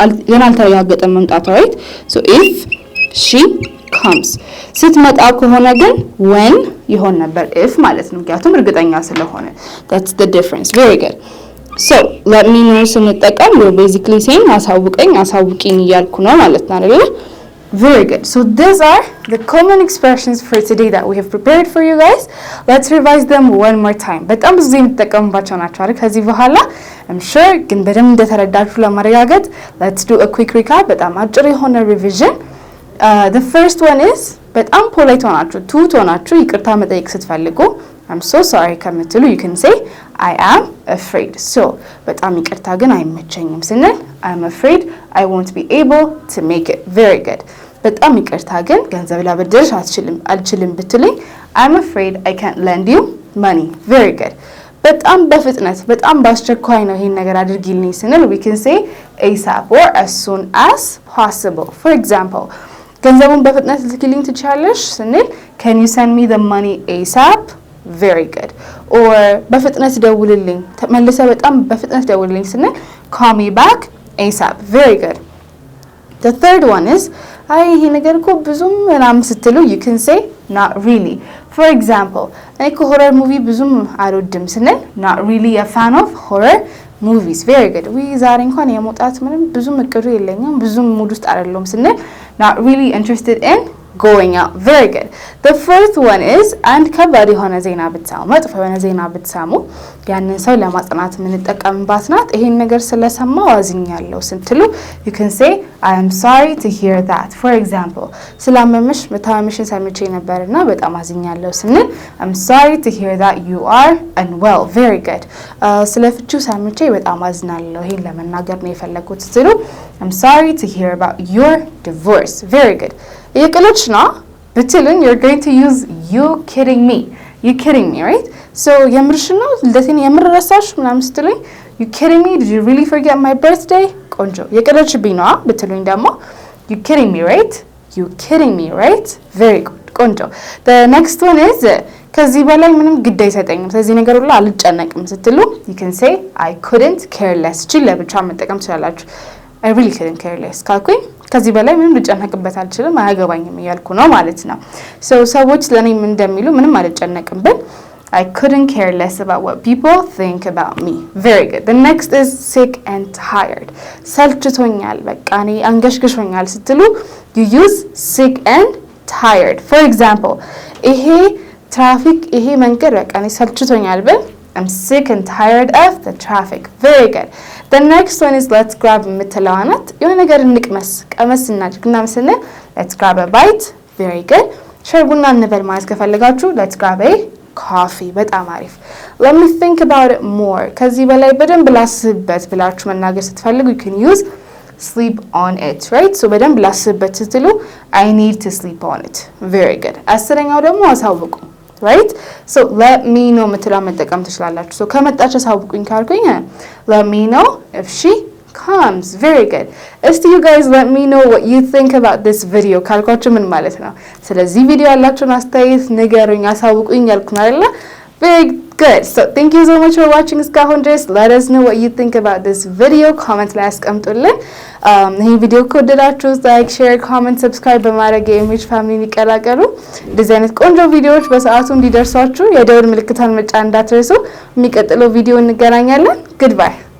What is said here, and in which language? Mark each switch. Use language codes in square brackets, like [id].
[am] ገና አልተረጋገጠም መምጣቷ right? [en] So if she comes [am] ስትመጣ ከሆነ ግን when ይሆን ነበር if ማለት ነው ምክንያቱም እርግጠኛ ስለሆነ [en] that's the difference. very good. so let me know ስንጠቀም we're basically saying [am] አሳውቀኝ እያልኩ ነው ማለት ነው አይደል? [en] very good. so these are the common expressions for today that we have prepared for you guys. let's revise them one more time. [am] በጣም ብዙ የምትጠቀሙባቸው ናቸው አይደል? ከዚህ በኋላ [en] I'm sure [am] ግን በደንብ እንደተረዳችሁ ለማረጋገጥ [en] let's do a quick recap. [am] በጣም አጭር የሆነ revision. [en] The first one is [am] በጣም ፖላይት ሆናችሁ ይቅርታ መጠየቅ ስትፈልጉ [en] I'm so sorry [am] ከምትሉ [en] you can say I am afraid. so [am] በጣም ይቅርታ ግን አይመቸኝም ስንል [en] I'm afraid I won't be able to make it. very good. [am] በጣም ይቅርታ ግን ገንዘብ ላበድርሽ አልችልም ብትሉኝ [en] I'm afraid I can't lend you money. very good. [am] በጣም በፍጥነት በጣም በአስቸኳይ ነው ይሄን ነገር አድርጊልኝ ስንል [en] we can say ASAP or as soon as possible. for example [am] ገንዘቡን በፍጥነት ልትልኪልኝ ትችያለሽ ስንል [en] can you send me the money ASAP? very good. [am] or በፍጥነት ደውልልኝ ተመልሰ በጣም በፍጥነት ደውልልኝ ስንል [en] call me back ASAP. very good. the third one is [am] አይ ይሄ ነገር እኮ ብዙም ምናምን ስትሉ [en] you can say not really. for example [am] እኔ ሆረር ሙቪ ብዙም አልወድም ስንል [en] not really a fan of horror movies. very good. [am] ዛሬ እንኳን የመውጣት ምንም ብዙም እቅዱ የለኝም ብዙም ሙድ ውስጥ አይደለም ስንል [en] not really interested in going out. [am] very good. [en] the fourth one is and [am] ከባድ የሆነ ዜና ብትሰሙ መጥፎ የሆነ ዜና ብትሰሙ ያንን ሰው ለማጽናት የምንጠቀምባት ናት። ይሄን ነገር ስለሰማው አዝኛለሁ ስትሉ [en] you can say I am sorry to hear that. for example [am] ስላመመሽ መታመምሽን ሰምቼ ነበርና በጣም አዝኛለሁ ስንል [en] I'm sorry to hear that you are unwell. very good. [am] ስለፍቺው ሰምቼ በጣም አዝናለሁ ይሄን ለመናገር ነው የፈለኩት ስትሉ [en] I'm sorry to hear about your divorce. very good. [am] የቅልሽ ነው ብትሉኝ [en] you're going to use you kidding me, right? so [am] የምርሽ ነው ልደቴን የምር ረሳሽ ምናምን ስትሉኝ [en] you kidding me? did you really forget my birthday? [am] ቆንጆ የቅልሽብኝ ነው ብትሉኝ ደግሞ [en] you kidding me, right? very good. [am] ቆንጆ. [en] the next one is [am] ከዚህ በላይ ምንም ግድ አይሰጠኝም ስለዚህ ነገር ሁሉ አልጨነቅም ስትሉ [en] you can say I couldn't care less. [am] ቺ ለብቻ መጠቀም ትችላላችሁ [en] I really couldn't care less [am] ካልኩኝ ከዚህ በላይ ምንም ልጨነቅበት አልችልም አያገባኝም እያልኩ ነው ማለት ነው። so ሰዎች ለኔም እንደሚሉ ምንም አልጨነቅም ብል [en] I couldn't care less about what people think about me. very good. the next is sick and tired. [am] ሰልችቶኛል በቃ እኔ አንገሽግሾኛል ስትሉ [en] you use sick and tired. for example [am] ይሄ ትራፊክ ይሄ መንገድ በቃ እኔ ሰልችቶኛል ብል [en] I'm sick and tired of the traffic. very good. the next one is let's grab [am] የምትለዋናት የሆነ ነገር እንቅመስ ቀመስ እናድርግና መስነ [en] let's grab a bite. very good. [am] ሻይ ቡና እንበል ማለት ከፈለጋችሁ [en] let's grab a coffee. [am] በጣም አሪፍ. [en] let me think about it more. [am] ከዚህ በላይ በደንብ ላስብበት ብላችሁ መናገር ስትፈልጉ [en] you can use sleep on it, right? so [am] በደንብ ላስብበት ስትሉ [en] I need to sleep on it. very good. [am] አስረኛው ደግሞ አሳውቁ [en] right? so let me know [am] ምትለው መጠቀም ትችላላችሁ [en] so [am] ከመጣች አሳውቁኝ ካልኩኝ [en] let me know if she comes. very good. [am] እስቲ [en] you guys let me know what you think about this video [am] ካልኳችሁ ምን ማለት ነው ስለዚህ ቪዲዮ ያላችሁን አስተያየት ንገሩኝ አሳውቁኝ ያልኩኝ አይደለ [en] very good. so thank you so much for watching [am] እስካሁን ድረስ [en] let us know what you think about this video [am] comment ላይ አስቀምጡልን ይሄ ቪዲዮ ከወደዳችሁ [en] like share comment subscribe [am] በማድረግ የኢሜጅ ፋሚሊን ይቀላቀሉ እንደዚህ አይነት ቆንጆ ቪዲዮዎች በሰዓቱ እንዲደርሷችሁ የደወል ምልክቱን መጫን እንዳትረሱ የሚቀጥለው ቪዲዮ እንገናኛለን [en] goodbye